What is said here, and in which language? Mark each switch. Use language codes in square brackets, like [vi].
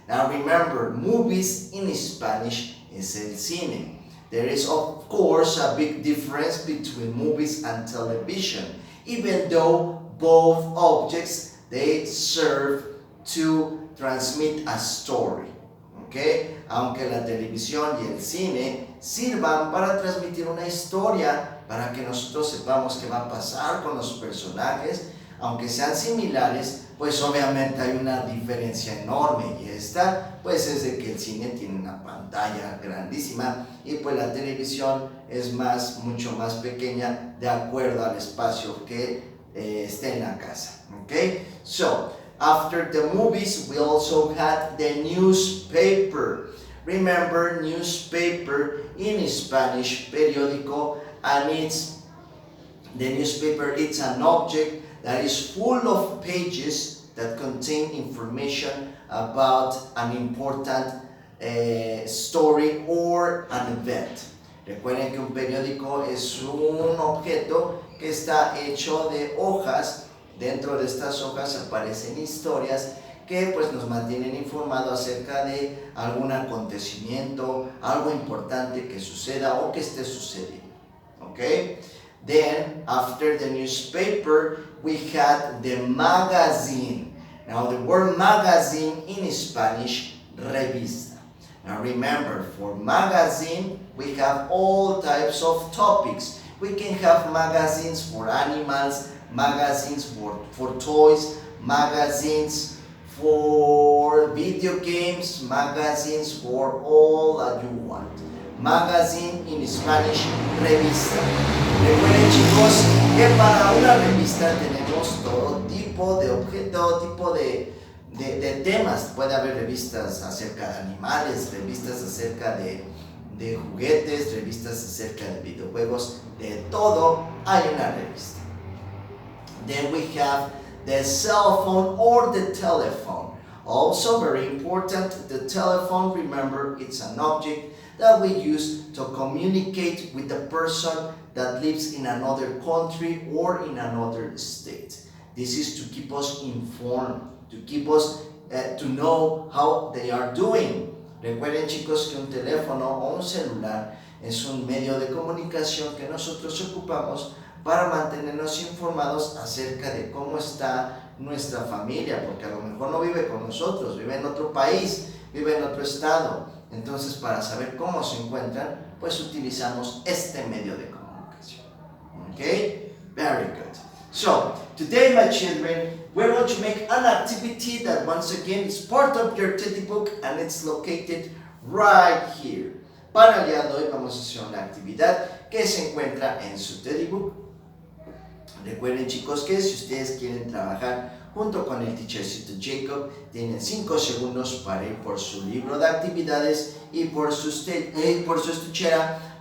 [en] Now remember, movies in Spanish is el cine. There is of course a big difference between movies and television, even though both objects, they serve to transmit a story. Okay? [es] Aunque la televisión y el cine sirvan para transmitir una historia, para que nosotros sepamos qué va a pasar con los personajes, aunque sean similares, pues obviamente hay una diferencia enorme, y esta pues es de que el cine tiene una pantalla grandísima y pues la televisión es mucho más pequeña de acuerdo al espacio que esté en la casa. [en] Okay? So, after the movies, we also had the newspaper. Remember, newspaper in Spanish, periódico, and the newspaper, it's an object that is full of pages that contain information about an important story or an event. [es] Recuerden que un periódico es un objeto que está hecho de hojas. Dentro de estas hojas aparecen historias que pues nos mantienen informados acerca de algún acontecimiento, algo importante que suceda o que esté sucediendo. [en] Okay? Then, after the newspaper, we had the magazine. Now, the word magazine in Spanish, revista. Now, remember, for magazine, we have all types of topics. We can have magazines for animals, magazines for toys, magazines for video games, magazines for all that you want. Magazine in Spanish, revista. [es] Recuerden, chicos, que para una revista tenemos todo tipo de objetos, tipo de temas. Puede haber revistas acerca de animales, revistas acerca de juguetes, revistas acerca de videojuegos, de todo hay una revista. [en] Then we have the cell phone or the telephone. Also very important, the telephone, remember, it's an object that we use to communicate with the person that lives in another country or in another state. This is to keep us informed, to keep us to know how they are doing. [es] Recuerden, chicos, que un teléfono o un celular es un medio de comunicación que nosotros ocupamos para mantenernos informados acerca de cómo está nuestra familia, porque a lo mejor no vive con nosotros, vive en otro país, vive en otro estado. Entonces, para saber cómo se encuentran, pues utilizamos este medio de comunicación. [en] Okay? Very good. So, today, my children, we're going to make an activity that once again is part of your teddy book and it's located right here. [es] Para el día de hoy vamos a hacer una actividad que se encuentra en su teddy book. Recuerden, chicos, que si ustedes quieren trabajar junto con el teachercito Jacob, tienen 5 segundos para ir por su libro de actividades y por su estuchera.